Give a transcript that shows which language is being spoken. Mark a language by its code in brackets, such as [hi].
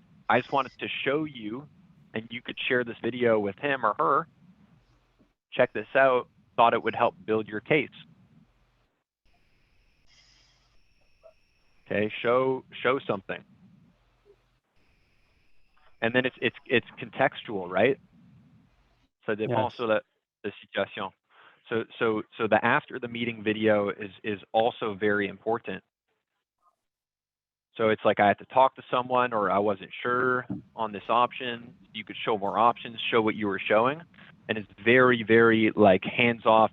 [en] I just wanted to show you, and you could share this video with him or her. Check this out. Thought it would help build your case. Okay, show something. And then it's contextual, right? [fr] Ça dépend sur la situation. [en] So the after the meeting video is also very important. So it's like I had to talk to someone, or I wasn't sure on this option. You could show more options, show what you were showing. And it's very, very like hands off.